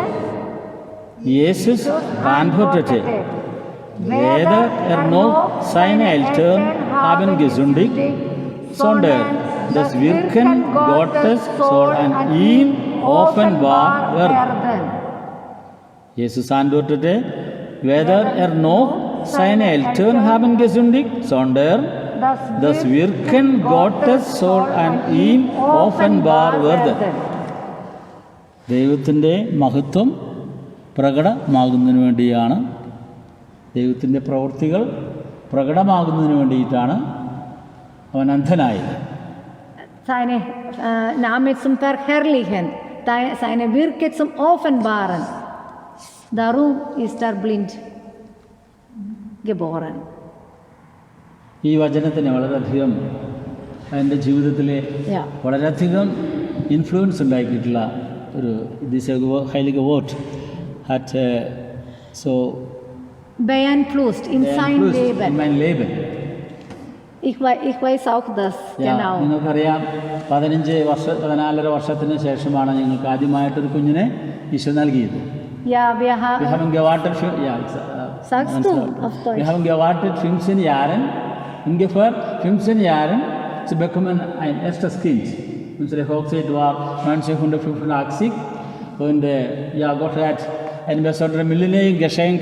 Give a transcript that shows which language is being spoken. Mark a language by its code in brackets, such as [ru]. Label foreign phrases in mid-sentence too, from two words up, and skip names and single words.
[de] Jesus antwortete: Weder er noch seine Eltern haben gesündigt, sondern das Wirken Gottes soll an ihm offenbar werden. Jesus antwortete: Weder er noch seine Eltern haben gesündigt, sondern das Wirken Gottes soll an ihm offenbar werden. [ml] ദൈവത്തിൻ്റെ മഹത്വം പ്രകടമാകുന്നതിന് വേണ്ടിയാണ്, ദൈവത്തിൻ്റെ പ്രവൃത്തികൾ പ്രകടമാകുന്നതിന് വേണ്ടിയിട്ടാണ് അവൻ അന്ധനായത്. [de] Seine Name zum Verherrlichen, seine Wirke zum Offenbaren. Darum ist er blind geboren. [ml] ഈ വചനത്തിന് വളരെയധികം എൻ്റെ ജീവിതത്തിൽ [de] Ja. [ml] വളരെയധികം ഇൻഫ്ലുവൻസ് ഉണ്ടാക്കിയിട്ടുള്ള ഒരു [de] dies heilige Wort hat so Beeinflusst in sein Leben. mein Leben. Ich weiß auch das, genau. [ml] നിങ്ങൾക്കറിയാം 14 വർഷത്തിന് ശേഷമാണ് ഞങ്ങൾക്ക് ആദ്യമായിട്ടൊരു കുഞ്ഞിനെ ഈശോ നൽകിയത്. [de] Ja, wir Wir haben. haben gewartet für, Sagst du auf Wir Deutsch? haben gewartet 15 Jahren, ungefähr 15 Jahren zu bekommen ein erstes Kind. Unsere Hochzeit war 1985 und ja, Gott hat ein besonderes Millennium-Geschenk